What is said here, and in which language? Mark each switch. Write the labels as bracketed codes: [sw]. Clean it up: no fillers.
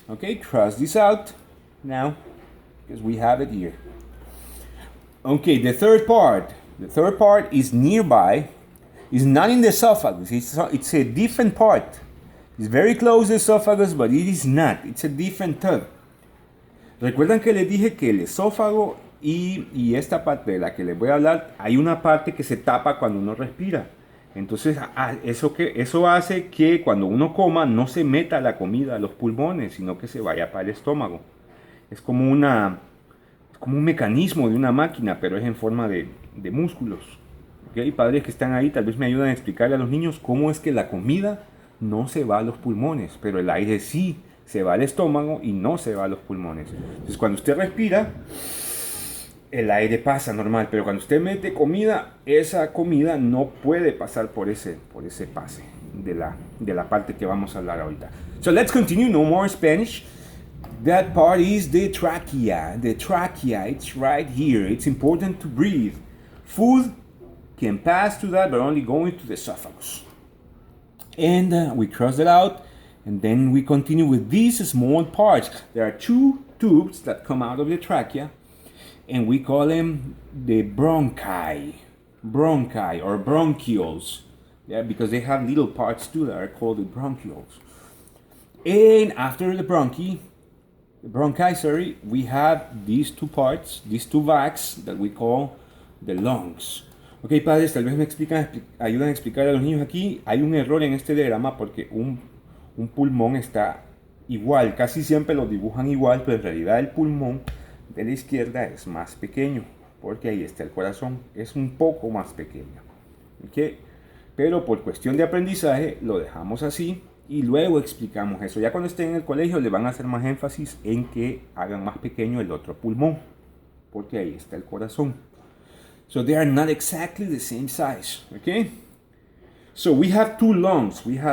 [en] Okay, cross this out now, because we have it here. Okay, the third part. The third part is nearby. It's not in the esophagus. It's a different part. It's very close to the esophagus, but it is not. It's a different tub. [es] Recuerdan que les dije que el esófago y esta parte de la que les voy a hablar, hay una parte que se tapa cuando uno respira. Entonces eso hace que cuando uno coma no se meta la comida a los pulmones, sino que se vaya para el estómago. Es como un mecanismo de una máquina, pero es en forma de músculos. ¿Okay? Padres que están ahí tal vez me ayudan a explicarle a los niños cómo es que la comida no se va a los pulmones, pero el aire sí se va al estómago y no se va a los pulmones. Entonces cuando usted respira, el aire pasa normal, pero cuando usted mete comida, esa comida no puede pasar por ese pase de la parte que vamos a hablar ahorita. [en] So let's continue, no more Spanish. That part is the trachea. The trachea, it's right here. It's important to breathe. Food can pass to that, but only going to the esophagus. And we cross it out, and then we continue with these small parts. There are two tubes that come out of the trachea, and we call them the bronchi or bronchioles. Yeah, because they have little parts too that are called the bronchioles. And after the bronchi, we have these two parts, these two vacs that we call the lungs. [es] Ok, padres, tal vez me ayudan a explicar a los niños aquí. Hay un error en este diagrama porque un pulmón está igual. Casi siempre lo dibujan igual, pero en realidad el pulmón de la izquierda es más pequeño, porque ahí está el corazón, es un poco más pequeño. ¿Okay? Pero por cuestión de aprendizaje lo dejamos así y luego explicamos eso. Ya cuando estén en el colegio le van a hacer más énfasis en que hagan más pequeño el otro pulmón, porque ahí está el corazón. [en] So they are not exactly the same size. Okay? So we have two lungs.